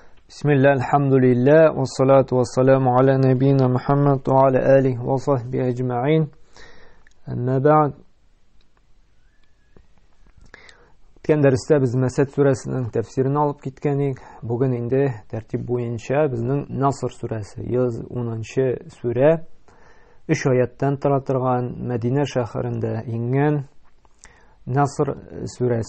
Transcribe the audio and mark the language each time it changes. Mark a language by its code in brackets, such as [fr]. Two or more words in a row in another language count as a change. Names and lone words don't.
[ar] بسم الله، الحمد لله، والصلاة والسلام على نبينا محمد وعلى آله وصحبه أجمعين. أما بعد. [uz] O'tgan darsda biz Masad surasining tafsirini olib ketgandik. Bugun endi tartib bo'yicha bizning Nasr surasi, 110-sura 3 oyatdan turadigan Madina shahrida ingan Nasr surasi.